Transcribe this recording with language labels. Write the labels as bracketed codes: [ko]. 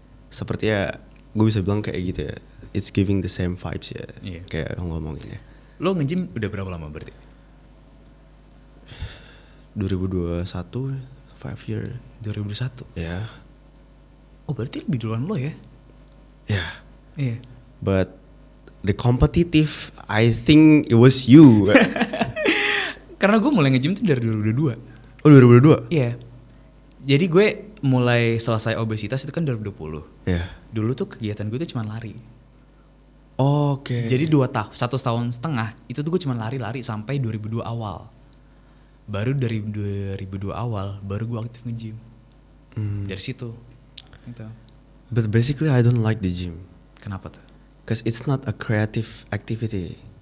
[id] Seperti ya gue bisa bilang kayak gitu ya, [en] it's giving the same vibes [id] ya, kayak yang ngomongin ya. Lo nge-gym udah berapa lama berarti? 2021, 5 year. 2021? Ya. Oh berarti lebih duluan lo ya? Ya. Iya. [en] But the competitive, I think it was you. [id] Karena gue mulai nge-gym tuh dari 2022. Oh 2022? Iya. Jadi gue mulai selesai obesitas itu kan 2020. Iya. Dulu tuh kegiatan gue tuh cuma lari. Oke. Jadi 1 tahun setengah itu tuh gue cuma lari-lari sampai 2002 awal. Baru dari 2002 awal baru gue aktif nge-gym. Dari situ. Gitu. [en] But basically I don't like the gym. [id] Kenapa tuh? [en] Cause it's not a creative activity.